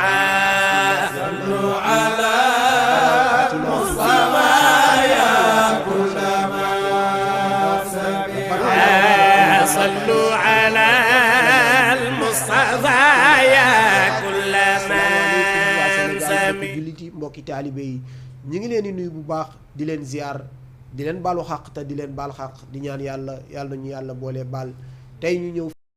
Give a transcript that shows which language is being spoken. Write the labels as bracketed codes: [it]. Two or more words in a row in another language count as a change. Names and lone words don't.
[ar] صلوا على المصطفى يا كل من سمع صلوا على المصطفى يا كل من سمع [wo] jullit yi mbokki taalibe yi ñu ngi leen di nuyu bu baax di leen ziar di leen baalu xaq te di leen baal xaq di ñaan yàlla yàlla ñu yàlla boole baal tey ñu ñëw